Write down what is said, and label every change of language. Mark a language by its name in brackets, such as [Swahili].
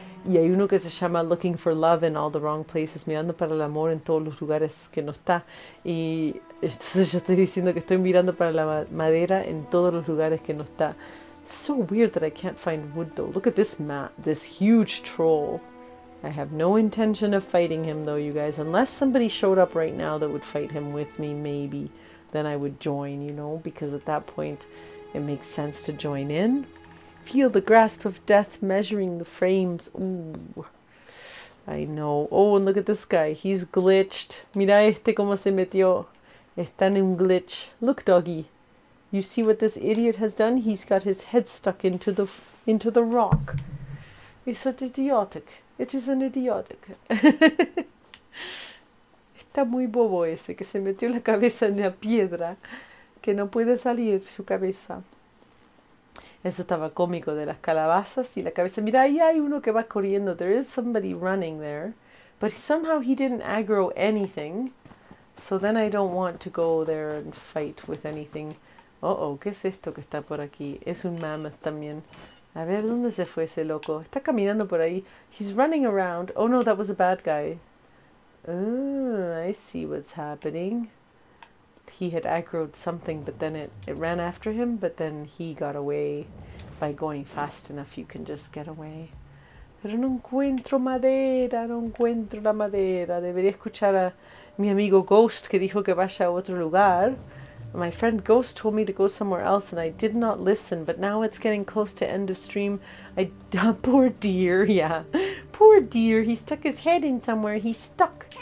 [Spanish] Y hay uno que se llama Looking for Love in All the Wrong Places, mirando para el amor en todos los lugares que no está. Y entonces yo estoy diciendo que estoy mirando para la madera en todos los lugares que no está. [English] It's so weird that I can't find wood though. Look at this map, this huge troll. I have no intention of fighting him though, you guys. Unless somebody showed up right now that would fight him with me, maybe. Then I would join, you know, because at that point it makes sense to join in. Feel the grasp of death measuring the frames. Ooh, I know. Oh, and look at this guy. He's glitched. [Spanish] Mira este como se metió. Está en un glitch. [English] Look, doggy. You see what this idiot has done? He's got his head stuck into the rock. It's an idiotic. It is an idiotic. [Spanish] Está muy bobo ese que se metió la cabeza en la piedra. Que no puede salir su cabeza. Eso estaba cómico de las calabazas y la cabeza. Mira, ahí hay uno que va corriendo. [English] There is somebody running there. But somehow he didn't aggro anything. So then I don't want to go there and fight with anything. [Spanish] Oh, ¿qué es esto que está por aquí? Es un mammoth también. A ver, ¿dónde se fue ese loco? Está caminando por ahí. [English] He's running around. Oh no, that was a bad guy. Oh, I see what's happening. He had aggroed something, but then it ran after him, but then he got away. By going fast enough, you can just get away. [Spanish] Pero no encuentro madera, no encuentro la madera. Debería escuchar a mi amigo Ghost que dijo que vaya a otro lugar. [English] My friend Ghost told me to go somewhere else, and I did not listen, but now it's getting close to end of stream. Poor deer, yeah. Poor deer, he stuck his head in somewhere. He's stuck.